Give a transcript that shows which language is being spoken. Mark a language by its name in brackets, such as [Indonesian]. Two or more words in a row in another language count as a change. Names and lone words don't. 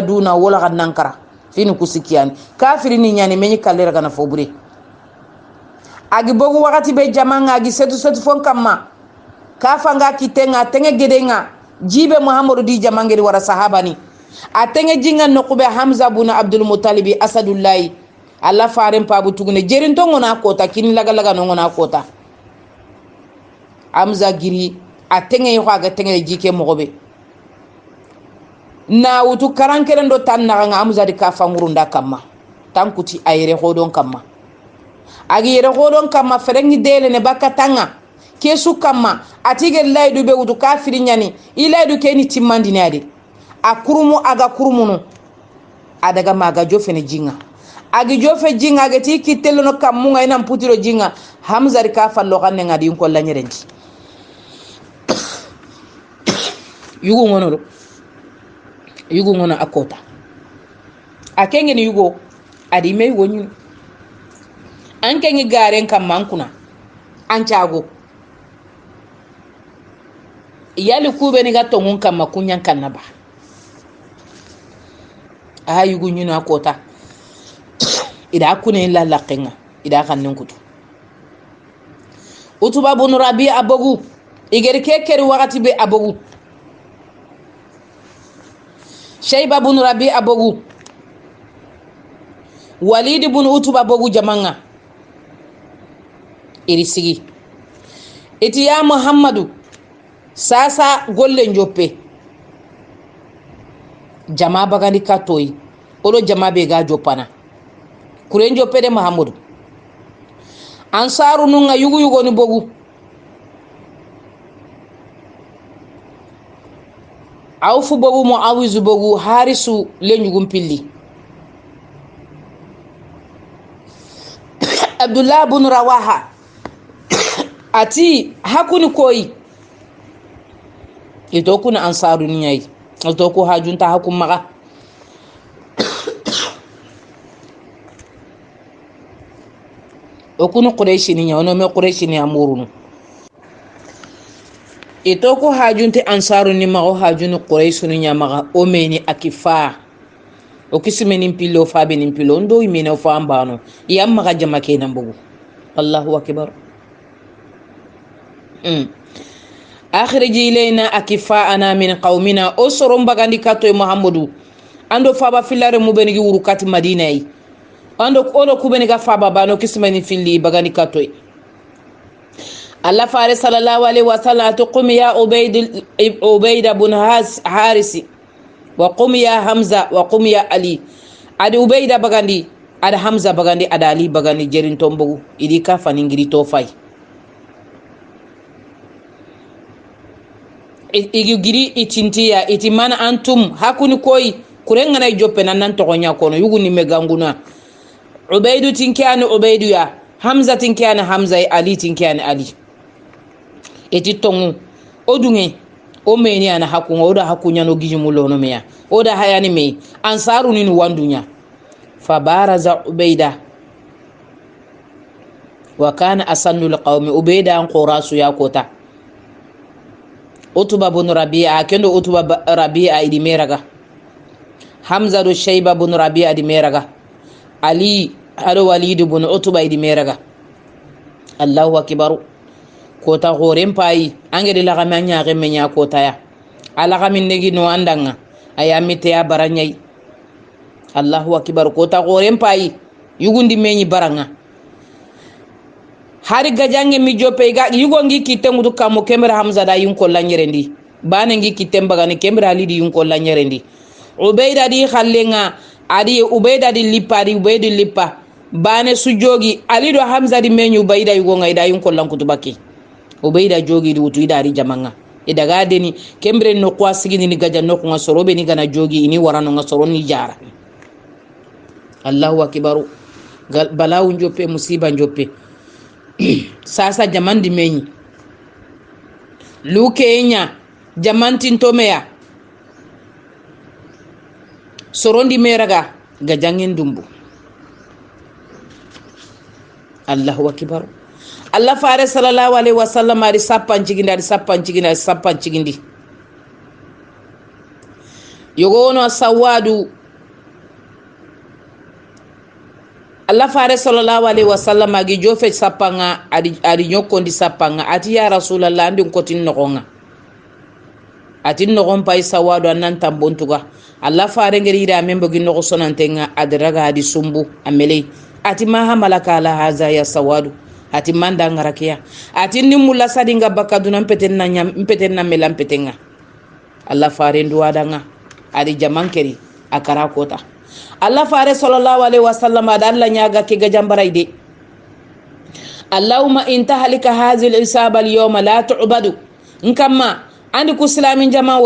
[Soninke] duna wala gannankara fini kusikiani kafirini nyani menyi kalera kana fobure agi bogu wakati be jamanga agi setu fon kamma kafanga kitenga tenge gedenga jibe Muhammadu di jamangeri wara sahabani atenge jinga nokube Hamza buna Abdul Muttalib Asadullahi alla faren pabu tugune jerin to ngona kota kin laga laga no ngona kota amza giri atenge yo ga tenge jike mogobe na wutu karankeren do tan na nga amza di ka fangurunda kamma tankuti ayre hodon kamma agi yere hodon kamma ferengi dele ne bakatanga kesu kamma atige laydu be wutu kafiri nyani ilaydu keni timmandi nade akurumu aga kurumunu adaga maga jofene jinga agi jofe jinga agi ti kitelo no kamunga ina mputiro jinga hamza ri ka fallo kanne ngadi ko la nyerenji yugo ngono akota akenge ni yugo adi me wonyu anke ngi garen kam mankuna ancago yali kube ni gatto ngun kam makunyan kannaba yugo nyuna akota ida kune la laqenga ida kannin kutu utuba bun rabi abogu igeri kekeri wakati be abogu shayba bun rabi abogu walid bun utuba abogu jamanga iri sigi iti ya muhammadu sasa golle njoppe jama bagandi katoyi olo jama be ga jopana kuren joppe de muhammadu ansaru nunga yugo ni bogu awfu bogu mo awizu bogu harisu lenyugum pilli abdullah ibn rawaha ati hakuni koyi ito kuna ansaru nyai ito ko hajunta hakum maga okunu quraishi ni nyawo no me quraishi ni amurunu ito ko hajunte ansaru ni mago hajunu quraishi ni nyamaga o meni akifa o kismeni pillo fabe ni pillo ndo imena fa ambano yamma ga jama kenan bugu [Arabic] الله أكبر أخرج إلينا أكفاءنا من قومنا [Soninke] usrum bagandi kato muhammadu ando faba filare mu benigi wurukati madina yi ando odo kubeni ga faba bano kismeni filli bagandi kato Allah fare [Arabic] صلى الله عليه وسلم تقم يا عبيد بن حارث وقم يا حمزة وقم يا علي [Soninke] adi ubayda bagandi ada hamza bagandi ada ali bagandi jerin tombugu idi ka faningiri to fay igi giri itintiya iti mana antum hakuni koy kurenga nay joppe nan to gonya kono yuguni meganguna ubaydu tinkani ubaydu ya hamza tinkani hamza ali tinkani ali iti tongu odunge o meni ana hakunga oda hakunya no gijimulo no meya oda hayani me ansaru ni wandunya fabaraza ubayda [Arabic] وكان أسن القوم عبيدة [Soninke] an qurasu ya kota utuba bun rabi'a kendo utuba rabi'a idi meraga hamza do shayba bun rabi'a idi meraga ali ado walid bun utuba idi meraga [Arabic] الله أكبر [Soninke] kota goren pai angedi la gamanya gemenya kota ya ala gamin negi no andanga ayamite ya baranyai [Arabic] الله أكبر [Soninke] kota goren pai yugundi menyi baranga hari gajange mi jope ga yugo ngi kitengu kamo kemera hamza da yunko lanyerendi bane ngi kitemba gani kemera ali di yunko lanyerendi ubayda di khallenga adi ubayda di lipari ubayda lipa bane sujogi ali do hamza di menyu ubayda yugo ngai da yunko lankutubaki ubayda jogi di wutu idari jamanga idaga deni kembre no kwa sigini ni gajan no ko sorobe ni gana jogi ini warano ngasoro ni jara [Arabic] الله أكبر [Soninke] balawu njope musiba njope sasa jamandi menyi luke enya jamantin tomeya sorondi meraga gajangen dumbu [Arabic] الله أكبر [Soninke] Allah fare [Arabic] صلى الله عليه وسلم [Soninke] ari sappan cigindi yogono sawadu Allah fare [Arabic] صلى الله عليه وسلم [Soninke] agi jofe sapanga adi nyokondi sapanga ati [Arabic] يا رسول الله [Soninke] ndin kotin nogonga atin nogon pay sawadu anan tambontuga Allah fare ngeri ida membo gi nogo sonantenga adraga adi sumbu amele ati [Arabic] ما حملك على هذا يا سواد [Soninke] ati manda ngarakiya ati ni mulla sadinga bakaduna mpeten na melam petenga Allah fare nduwadanga adi jamankeri akara kota Allah fare [Arabic] صلى الله عليه وسلم [Soninke] ada Allah nyaga ke gajambarai de [Arabic] اللهم إن تهلك هذه العصابة اليوم لا تعبد [Soninke] nkamma andi ku islamin jama